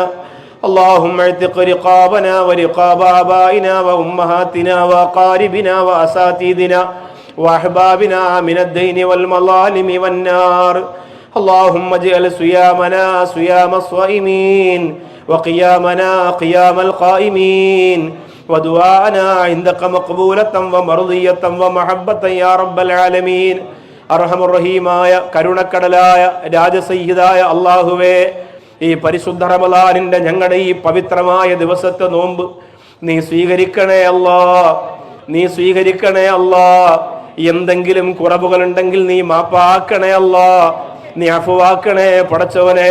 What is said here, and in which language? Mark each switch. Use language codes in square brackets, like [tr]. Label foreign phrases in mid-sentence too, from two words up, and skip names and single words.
[ar] اللهم اعتق رقابنا ورقاب آبائنا وأمهاتنا وأقاربنا وأساتذتنا وأحبابنا من الدين والمظالم والنار. اللهم اجعل صيامنا صيام الصائمين وقيامنا قيام القائمين ودعاءنا عندك مقبولة ومرضية ومحبة يا رب العالمين. أرحم الراحمين [ml] കരുണക്കടലായ രാജസയ്യിദായ അല്ലാഹുവേ, ഈ പരിശുദ്ധ റമളാനിന്റെ ഞങ്ങളുടെ ഈ പവിത്രമായ ദിവസത്തെ നോമ്പ് നീ സ്വീകരിക്കണേ അല്ലാ, നീ സ്വീകരിക്കണേ അല്ലാ. എന്തെങ്കിലും കുറവുകളുണ്ടെങ്കിൽ നീ മാപ്പാക്കണേ അല്ലാ, നീ അഫുവാക്കണേ പടച്ചവനെ.